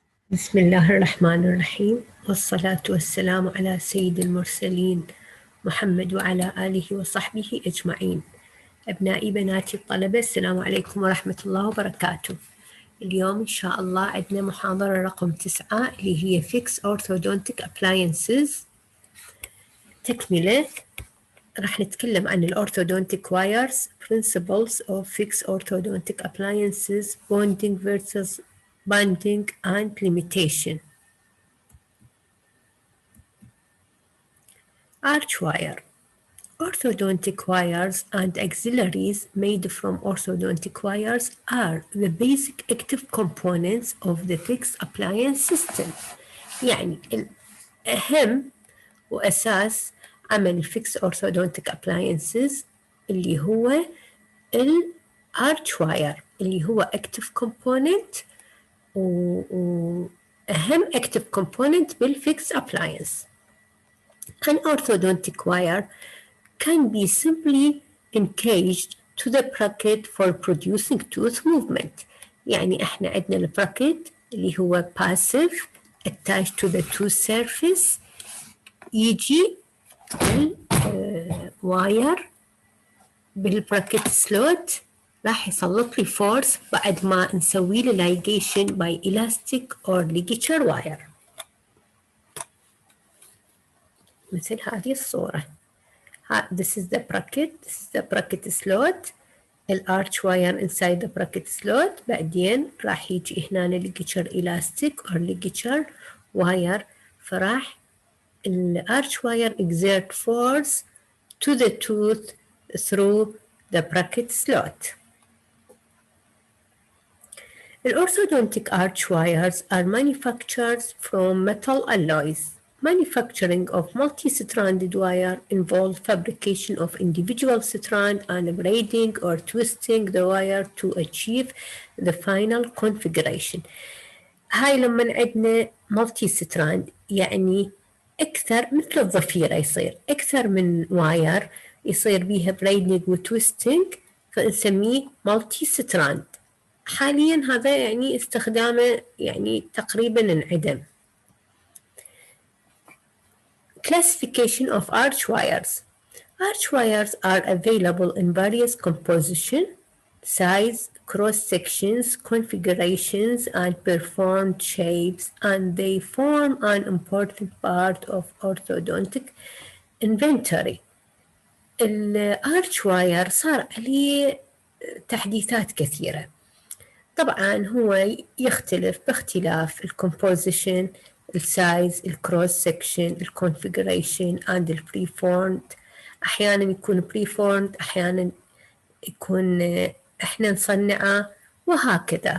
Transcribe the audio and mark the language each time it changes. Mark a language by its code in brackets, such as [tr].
[ar] بسم الله الرحمن الرحيم، والصلاة والسلام على سيد المرسلين محمد وعلى آله وصحبه أجمعين. أبنائي بناتي الطلبة، السلام عليكم ورحمة الله وبركاته. اليوم إن شاء الله عندنا محاضرة رقم 9 اللي هي [en] Fix Orthodontic Appliances. [ar] تكملة راح نتكلم عن الأورثودونتيك [en] wires, principles of fixed orthodontic appliances, bonding versus bonding and limitation. Arch wire. Orthodontic wires and auxiliaries made from orthodontic wires are the basic active components of the fixed appliance system. [ar] يعني الأهم وأساس عمل [en] fixed orthodontic appliances [ar] اللي هو الارch wire اللي هو active component وأهم active component بالfixed appliance. [en] An orthodontic wire can be simply engaged to the bracket for producing tooth movement. [ar] يعني احنا عندنا البراكت اللي هو [en] passive attached to the tooth surface. [ar] يجي الواير بالبراكت سلوت راح يسلط لي فورس بعد ما نسوي له [en] ligation by elastic or ligature wire [ar] مثل هذه الصورة. [en] This is the bracket, this is the bracket slot, الارch wire inside the bracket slot. [ar] بعدين راح يجي هنا [en] ligature elastic or ligature wire، فراح الارch wire exert force to the tooth through the bracket slot. The orthodontic arch wires are manufactured from metal alloys. Manufacturing of multi-stranded wire involves fabrication of individual strands and braiding or twisting the wire to achieve the final configuration. [ar] هاي لما عندنا multi-strand يعني أكثر مثل الضفيرة، يصير أكثر من واير يصير بيها braiding وتويستنج، فنسميه multi-strand. حاليا هذا يعني استخدامه يعني تقريبا انعدم. [en] Classification of arch wires. Arch wires are available in various composition, size, cross sections, configurations, and performed shapes, and they form an important part of orthodontic inventory. [ar] الارش واير صار عليه تحديثات كثيرة. طبعا هو يختلف باختلاف الكومبوزيشن، السايز، الكروس سكشن، الكونفيجريشن and البريفورمد. احيانا يكون بريفورمد، احيانا يكون احنا نصنعه، وهكذا.